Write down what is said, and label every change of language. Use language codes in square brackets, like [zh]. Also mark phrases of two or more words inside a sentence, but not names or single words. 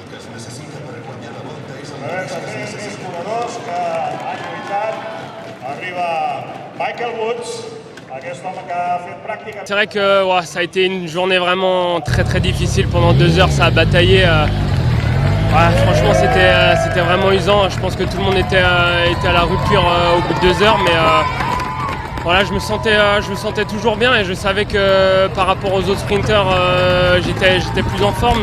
[ca] Més corredors que han lluitat. Arriba Michael Woods, aquest home que ha fet pràctica. [fr] C'est vrai que ouais, ça a été une journée vraiment très très difficile. Pendant 2 heures, ça a bataillé. Ouais, franchement, c'était vraiment usant. Je pense que tout le monde était à la rupture au bout de 2 heures, mais voilà, je me sentais toujours bien et je savais que par rapport aux autres sprinters, j'étais plus en forme.